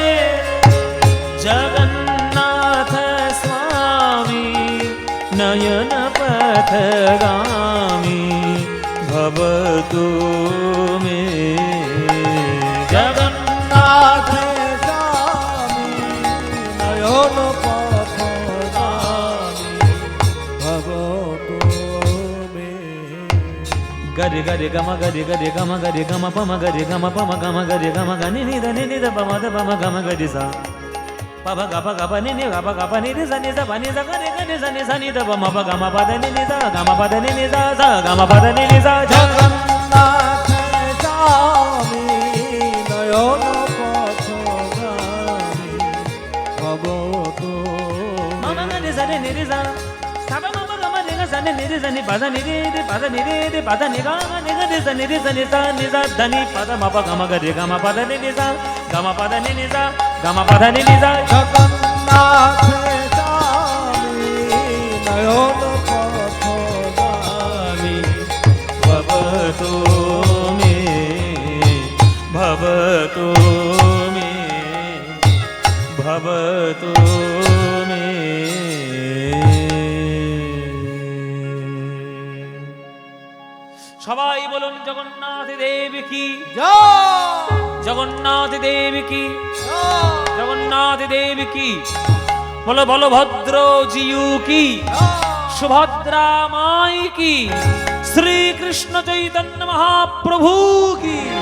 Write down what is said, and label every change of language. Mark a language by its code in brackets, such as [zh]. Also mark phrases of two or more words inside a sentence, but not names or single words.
[sa] जगन्नाथ स्वामी नयन पथगामी भवतु मे। जगन्नाथ स्वामी नयन पथगामी भवतु मे। गरि गरि गम गरि गरि गम गरि गम पम गरि गम पम गम गरि गम गनि नि ध नि ध पम ध पम गम गरि सा पब ग प ग प नि नि ग प ग प नि रि स नि स प नि स ग रि ग नि स नि स नि ध प म प ग म प ध नि नि स ग म प ध नि नि स स ग म प ध नि नि स जगन्नाथ स्वामी नयन पथगामी भवतु म म ग नि स नि रि स सा प म प ग म नि ग स नि नि रि स नि प ध नि रि रि प ध नि रि रि प ध नि ग म नि ग रि स नि स नि स ध नि प ध म प ग म ग रि ग म प ध नि नि स ग म प ध नि नि स ग म प ध नि नि स। जगन्नाथ स्वामी नयन पथगामी भवतु मे भवतु मे भवतु मे। [bn] সবাই বলুন জগন্নাথ দেব কি, जय জগন্নাথ দেব কি, जय জগন্নাথ দেব কি। বলো বলো ভদ্র জিউ কি, সুভদ্রা মাই কি, শ্রীকৃষ্ণ চৈতন্য মহাপ্রভু কি।